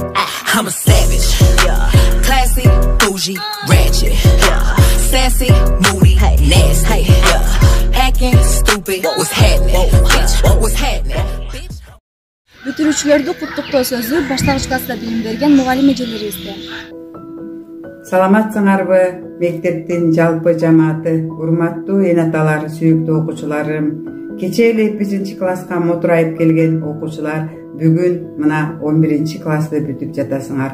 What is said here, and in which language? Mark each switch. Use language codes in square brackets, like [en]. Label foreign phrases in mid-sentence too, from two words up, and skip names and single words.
[en] I'm a savage, classy, bougie, ratchet, sassy, moody, nasty, hacking, stupid. What's happening? Bitch, what's happening? [ky] Бүтүрүүчүлөрдү куттуктоо сөзү баштагыч класста билим берген мугалим эжелерибизден. Саламатсыңарбы, мектептин жалпы жамааты, урматтуу энаталар, сүйүктүү окуучуларым. Кечээ эле 5-класска мотурайып келген окуучулар бүгүн мына 11-классты бүтүп жатасыңар.